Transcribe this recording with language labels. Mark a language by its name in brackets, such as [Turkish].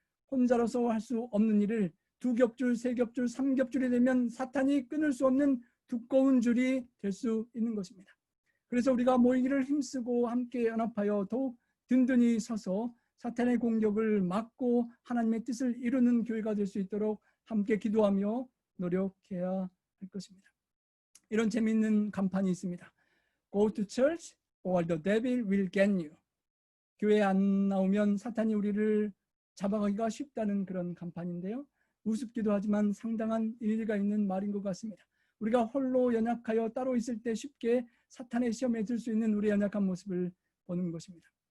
[Korean] 혼자로서 할 수 없는 일을 2겹줄, 3겹줄, 3겹줄이 되면 사탄이 끊을 수 없는 두꺼운 줄이 될 수 있는 것입니다. 그래서 우리가 모이기를 힘쓰고 함께 연합하여 더욱 든든히 서서 사탄의 공격을 막고 하나님의 뜻을 이루는 교회가 될 수 있도록 함께 기도하며 노력해야 할 것입니다. 이런 재미있는 간판이 있습니다. [English] Go to church or the devil will get you. [Korean] 교회에 안 나오면 사탄이 우리를 잡아가기가 쉽다는 그런 간판인데요. 우습기도 하지만 상당한 일리가 있는 말인 것 같습니다. 우리가 홀로 연약하여 따로 있을 때 쉽게 사탄의 시험에 들 수 있는 우리의 연약한 모습을 보는 것입니다.